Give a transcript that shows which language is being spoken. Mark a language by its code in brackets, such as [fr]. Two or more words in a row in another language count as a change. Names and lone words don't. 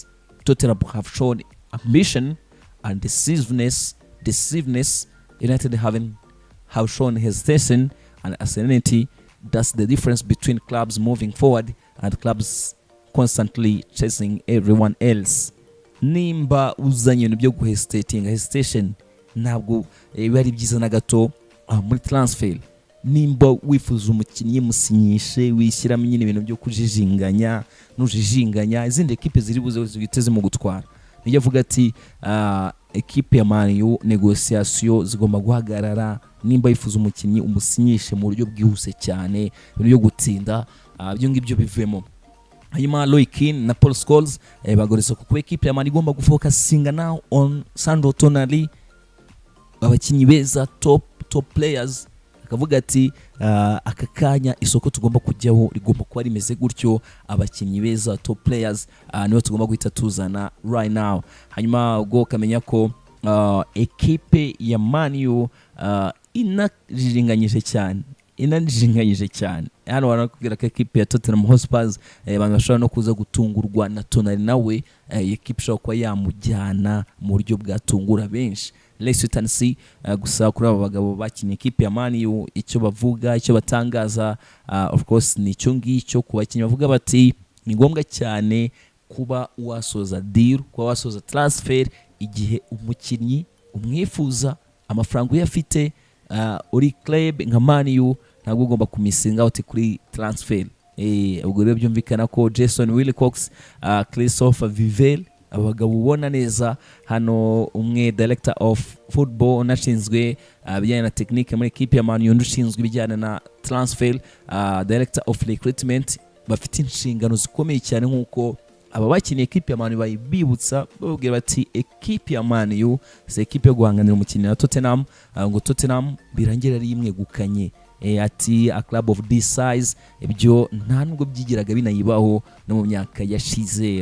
[en] Tottenham have shown ambition and decisiveness. United have shown hesitation and uncertainty. That's the difference between clubs moving forward and clubs constantly chasing everyone else. [rw] Nimba uzanye ibintu byo hesitation ntabwo bari byiza na gato muri transfer. Nimba wifuza umukinnyi musinyishe, wishyiramo nyine ibintu byo kujijinganya n'ujijinganya, izindi ekipe ziri buze ziteze mu gutwara. Niyo avuga ati ekipe ya Man U negotiation zigomba guhagarara. Nimba yifuza umukinnyi umusinyishe mu buryo bwihuse cyane, ibintu byo gutsinda byo ngibyo bivemo. Hanyuma Loikin na Paul Scholes bagoreza kuko ekipe ya Man igomba gufocusinga [en] now on [rw] Sandro Tonali, abakinnyi beza [en] top players. [rw] Akavuga ati aka kanya isoko tugomba kujyaho rigomba kuba rimeze gutyo, abakinnyi beza [en] top players [rw] nibo tugomba guhita tuzana [en] right now. [rw] Hanyuma ubwo kamenya ko ekipe ya Man U inajinganyije cyane. Hano barakubwira ko ekipe ya Tottenham Hotspur abantu bashobora no kuza gutungurwa na Tonali nawe, ekipe ishobora kuba yamujyana mu buryo bwatungura benshi. [en] Let's wait and see. [rw] Gusa kuri aba bagabo bakinnye ekipe ya Man U icyo bavuga, icyo batangaza, [en] of course [rw] ni cyo ngicyo ku bakinnyi bavuga bati ni ngombwa cyane kuba wasoza deal, kuba wasoza transfer igihe umukinnyi umwifuza, amafaranga uyafite, uri club nka Man U ntabwo ugomba kumisinga out kuri transfer. Ubwo rero byumvikana ko Jason Wilcox, Christopher Vivel, abagabo ubona neza hano, umwe [en] director of football [rw] unashinzwe bijyana na technique muri ekipe ya Man U, ushinzwe bijyana na transfer, [en] director of recruitment, [rw] bafite inshingano zikomeye cyane nkuko aba bakinnyi ekipe ya Man U bayibibutsa babwira bati ekipe ya Man U se ekipe yo guhanganira umukinnyi na Tottenham, ngo Tottenham birangira ari imwe gukanye. Ati [en] a club of this size [rw] ibyo nta nubwo byigiraga binayibaho no mu myaka yashize.